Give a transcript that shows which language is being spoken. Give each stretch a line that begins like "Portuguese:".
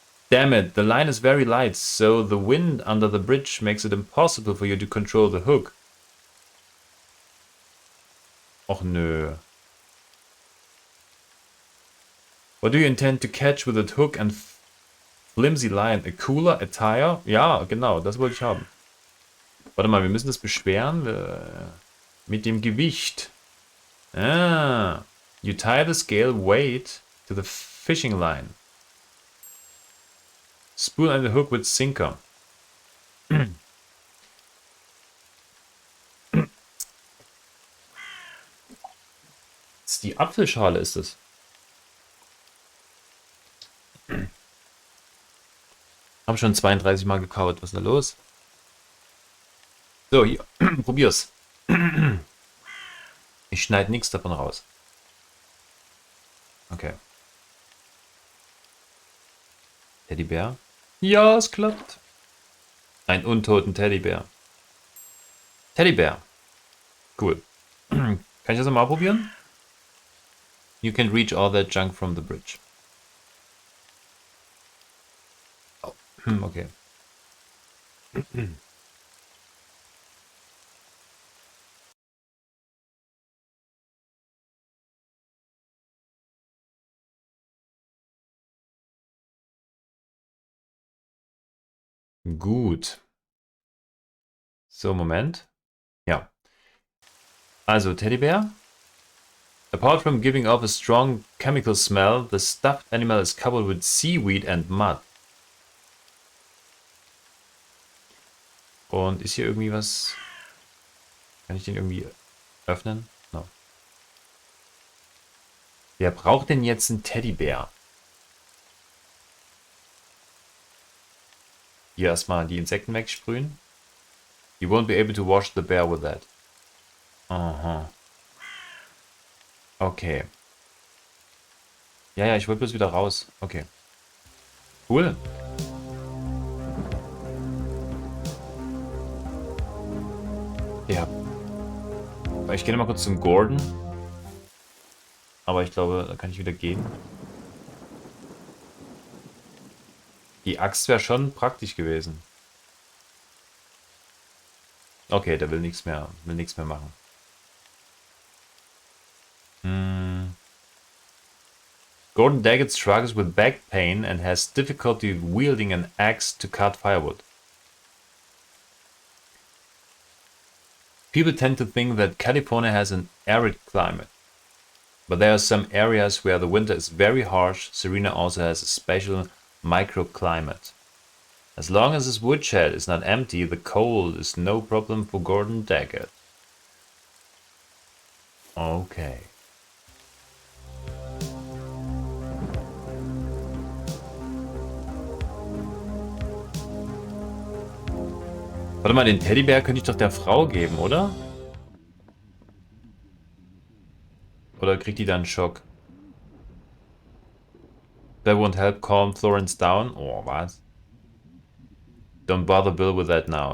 English: Damn it, the line is very light, so the wind under the bridge makes it impossible for you to control the hook.
German: Och nö.
English: What do you intend to catch with a hook and flimsy line? A cooler, a tire?
German: Ja, genau, das wollte ich haben. Warte mal, wir müssen das beschweren. Mit dem Gewicht. Ah.
English: You tie the scale weight to the fishing line. Spool and the hook with sinker.
German: Das ist die Apfelschale, ist es. Hab schon 32 Mal gekaut. Was ist da los? So, hier. Probier's. Ich schneide nichts davon raus. Okay. Teddybär? Ja, es klappt. Ein untoten Teddybär. Teddybär. Cool. Kann ich das mal probieren?
English: You can reach all that junk from the bridge. Oh. Okay.
German: Gut. So, Moment. Ja. Also, Teddybär.
English: Apart from giving off a strong chemical smell, the stuffed animal is covered with seaweed and mud.
German: Und ist hier irgendwie was... Kann ich den irgendwie öffnen? No. Wer braucht denn jetzt einen Teddybär? Hier erstmal die Insekten wegsprühen.
English: You won't be able to wash the bear with that. Aha. Okay.
German: Ja, ich wollte bloß wieder raus. Okay. Cool. Ja. Ich gehe mal kurz zum Gordon. Aber ich glaube, da kann ich wieder gehen. Die Axt wäre schon praktisch gewesen. Okay, der will nichts mehr machen.
English: Gordon Daggett struggles with back pain and has difficulty wielding an axe to cut firewood. People tend to think that California has an arid climate, but there are some areas where the winter is very harsh. Serena also has a special microclimate. As long as his woodshed is not empty, the cold is no problem for Gordon Daggett. Okay.
German: Warte mal, den Teddybär könnte ich doch der Frau geben, oder? Oder kriegt die dann einen Schock?
English: That won't help calm Florence down.
German: Oh, was?
English: Don't bother Bill with that now.